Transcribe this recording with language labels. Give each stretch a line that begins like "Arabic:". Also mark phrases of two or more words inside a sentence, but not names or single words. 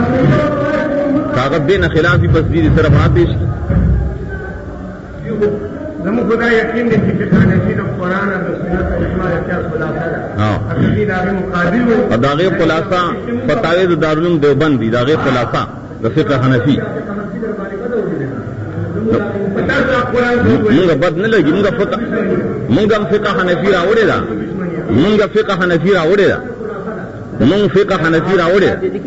Pashto: کاغذ دے نہ خلافی بس دیر طرف ہاں پیش کی زموږ خدای یقین دی چې فقه حنفي د قرآن او د سنت او اجماع د قیاس خلاصه ده. حقیقي د هغې مقابل وي. د هغې خلاصه فتاوی د دارالعلوم دیوبند دي، د هغې خلاصه د فقه حنفي. مونږ بد نه لګي، مونږ هم فقه حنفي راوړې ده، مونږ فقه حنفي راوړې ده، مونږ فقه حنفي راوړې ده.